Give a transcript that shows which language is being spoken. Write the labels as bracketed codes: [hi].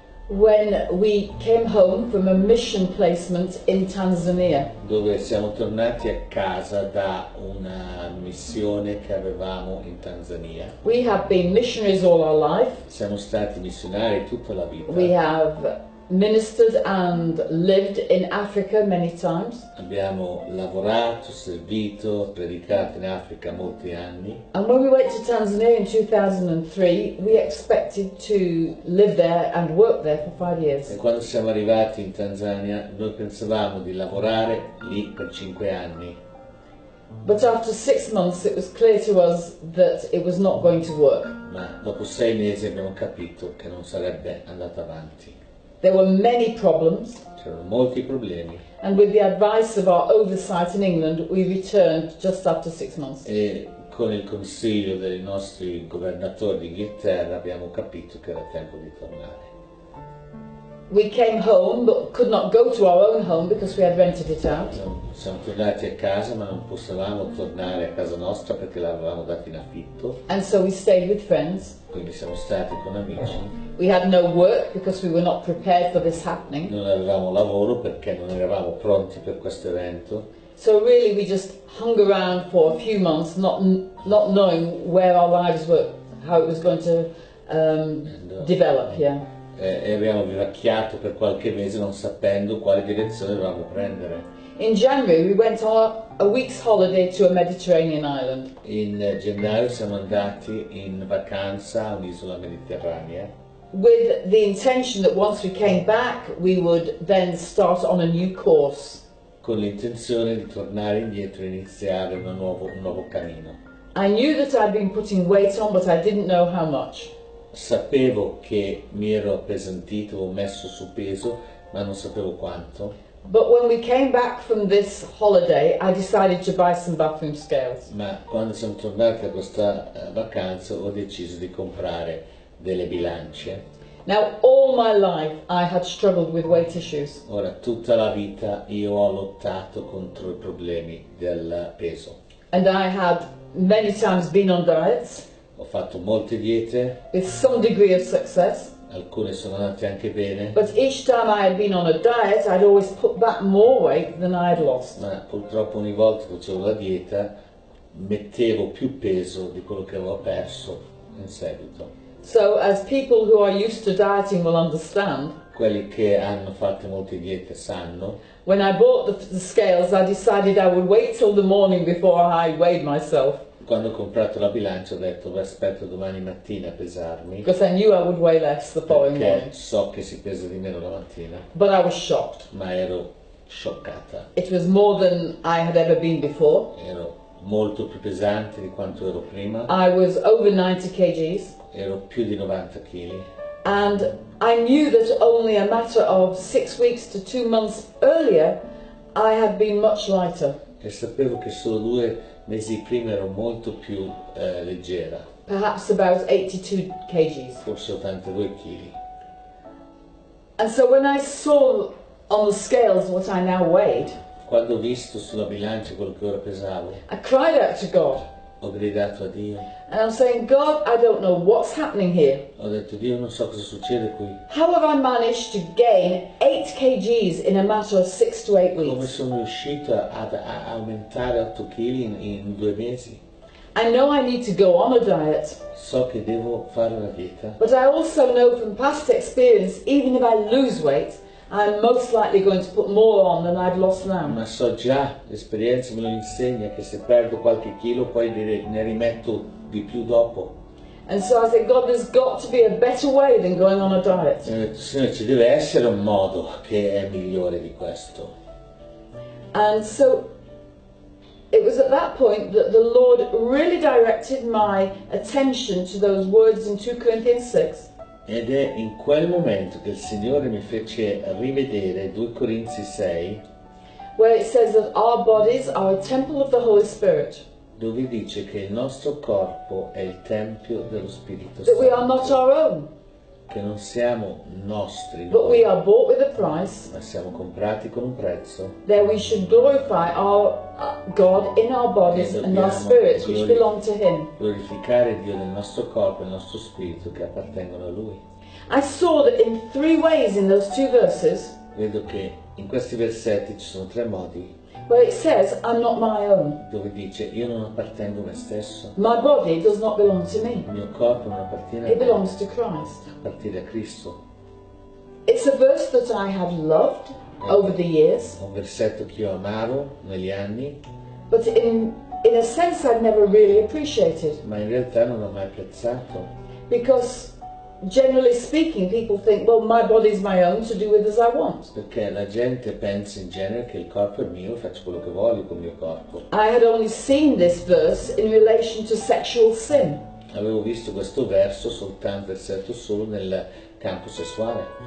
[en] when we came home from a mission placement in Tanzania. [it] dove siamo tornati a casa da una missione che avevamo in Tanzania. [en] We have been missionaries all our life. [it] Siamo stati missionari tutta la vita. [en] We have ministered and lived in Africa many times. [it] Abbiamo lavorato, servito, predicato in Africa molti anni, [en] And when we went to Tanzania in 2003, we expected to live there and work there for 5 [it] e [en] years. [it] quando siamo arrivati in Tanzania noi pensavamo di lavorare lì per 5 anni, [en] But after 6 months, it was clear to us that it was not going to work. [it] ma dopo 6 mesi abbiamo capito che non sarebbe andata avanti. [en] There were many problems. [it] C'erano molti problemi [en] And with the advice of our oversight in England, we returned just after 6 months. [it] e con il consiglio dei nostri governatori d'Inghilterra abbiamo capito che era tempo di tornare. [en] We came home but could not go to our own home because we had rented it out. [it] Siamo tornati a casa ma non potevamo tornare a casa nostra perché l'avevamo data in affitto, [en] And so we stayed with friends. [it] quindi siamo stati con amici. [en] We had no work because we were not prepared for this happening. [it] Non avevamo lavoro perché non eravamo pronti per questo evento, [en] So really we just hung around for a few months not knowing where our lives were, how it was going to develop, yeah. [it] e abbiamo vivacchiato per qualche mese non sapendo quale direzione dovevamo prendere. [en] In January we went on a week's holiday to a Mediterranean island. [it] In gennaio siamo andati in vacanza a un'isola mediterranea [en] With the intention that once we came back, we would then start on a new course. [it] con l'intenzione di tornare indietro e iniziare un nuovo cammino. [en] I knew that I'd been putting weight on, but I didn't know how much. [it] Sapevo che mi ero appesantito, avevo messo su peso, ma non sapevo quanto. [en] But when we came back from this holiday, I decided to buy some bathroom scales. [it] Ma quando siamo tornati da questa vacanza ho deciso di comprare delle bilance. [en] Now, all my life I had struggled with weight issues. [it] Ora, tutta la vita io ho lottato contro i problemi del peso. [en] And I had many times been on diets [it] Ho fatto molte diete, [en] with some degree of success. [it] alcune sono andate anche bene, [en] But each time I had been on a diet, I'd always put back more weight than I had lost. [it] ma purtroppo ogni volta che facevo la dieta mettevo più peso di quello che avevo perso in seguito. [en] So, as people who are used to dieting will understand, [it] Quelli che hanno fatto molte diete sanno, [en] when I bought the scales, I decided I would wait till the morning before I weighed myself, [it] quando ho comprato la bilancia ho detto "Beh, aspetto domani mattina a pesarmi, [en] because I knew I would weigh less the following [it] perché [en] morning. [it] so che si pesa di meno la mattina", [en] But I was shocked. [it] ma ero scioccata, [en] It was more than I had ever been before. [it] ero molto più pesante di quanto ero prima, [en] I was over 90 kgs, [it] ero più di 90 kg [en] and I knew that only a matter of 6 weeks to 2 months earlier I had been much lighter, [it] e sapevo che solo 2 mesi prima ero molto più leggera, [en] perhaps about 82 kgs. [it] forse 82 kg. [en] And so when I saw on the scales what I now weighed, [it] Quando ho visto sulla bilancia quello che ora pesavo, [en] I cried out to God. [it] ho gridato a Dio, [en] And I'm saying, God, I don't know what's happening here. [it] ho detto Dio, non so cosa succede qui, [en] How have I managed to gain 8 kgs in a matter of 6 to 8 [it] come [en] weeks? [it] sono riuscito a aumentare 8 kg in 2 mesi. [en] I know I need to go on a diet, [it] So che devo fare una dieta, [en] but I also know from past experience, even if I lose weight, I'm most likely going to put more on than I've lost now. [it] ma so già, l'esperienza me lo insegna, che se perdo qualche chilo poi ne rimetto di più dopo. [en] And so I said, God, there's got to be a better way than going on a diet. [it] E ho detto, Signore, ci deve essere un modo che è migliore di questo. [en] And so it was at that point that the Lord really directed my attention to those words in 2 Corinthians 6. [it] Ed è in quel momento che il Signore mi fece rivedere 2 Corinzi 6, [en] Where it says that our bodies are a temple of the Holy Spirit, [it] dove dice che il nostro corpo è il Tempio dello Spirito [en] that we are [it] Santo, [en] not our own, [it] che non siamo nostri [en] but we [it] noi, [en] are bought with a price, [it] ma siamo comprati con un prezzo, [en] that we should glorify our God in our bodies and our spirits which belong to Him. [it] glorificare Dio nel nostro corpo e nel nostro spirito che appartengono a Lui. [en] I saw that in 3 ways in those 2 verses [it] Vedo che in questi versetti ci sono 3 modi [en] where it says, I'm not my own. [it] dove dice io non appartengo a me stesso, [en] My body does not belong to me. [it] il mio corpo non appartiene a [en] It [it] me, [en] belongs to Christ. [it] appartiene a Cristo. [en] It's a verse that I have loved over the years, [it] È un versetto che io amavo negli anni, [en] but in a sense I've never really appreciated, [it] ma in realtà non l'ho mai apprezzato, [en] because generally speaking people think, well, my body's my own to do with as I want. [it] perché la gente pensa in genere che il corpo è mio e faccio quello che voglio con il mio corpo. [en] I had only seen this verse in relation to sexual sin, [it] Avevo visto questo versetto solo nel campo sessuale,